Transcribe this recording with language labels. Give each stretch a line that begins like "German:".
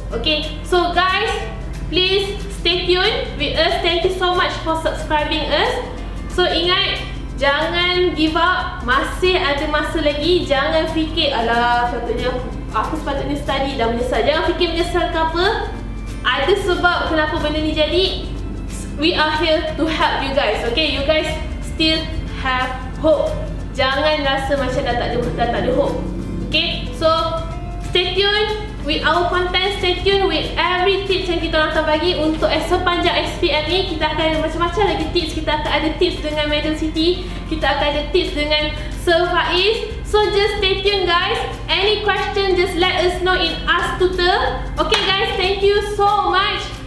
English: Okay, so guys, please stay tuned with us. Thank you so much for subscribing us.
Malay: So ingat, jangan
English: give up,
Malay: masih ada masa lagi. Jangan fikir, alah aku sepatutnya study dah menyesal. Jangan fikir menyesal ke apa. Ada sebab kenapa benda ni jadi.
English: We are here to help you guys. Okay, you guys still have hope.
Malay: Jangan rasa macam dah tak ada hope.
English: Okay, so stay tuned with our content. Stay tuned with every tips
Malay: yang kita orang akan bagi untuk sepanjang SPM ni. Kita akan ada macam-macam lagi tips. Kita akan ada tips dengan Medal City. Kita akan ada tips dengan Sir Faiz.
English: So just stay tuned guys. Any question, just let us know in Ask Tutor. Okay guys, thank you so much.